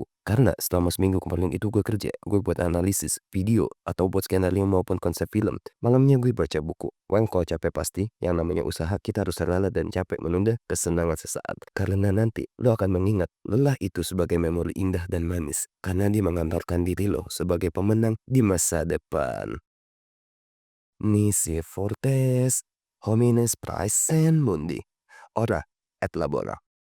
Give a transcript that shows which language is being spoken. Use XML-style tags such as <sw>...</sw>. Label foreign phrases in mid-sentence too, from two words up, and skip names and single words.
<id>Karena selama seminggu kemarin itu gue kerja. Gue buat analisis, video, atau buat skenario maupun konsep film. Malamnya gue baca buku. Kalau capek pasti, yang namanya usaha kita harus rela dan capek menunda kesenangan sesaat. Karena nanti lo akan mengingat lelah itu sebagai memori indah dan manis. Karena dia mengantarkan diri lo sebagai pemenang di masa depan.</id> <la>Nisi fortes, homines praesent mundi. Ora et labora.</la>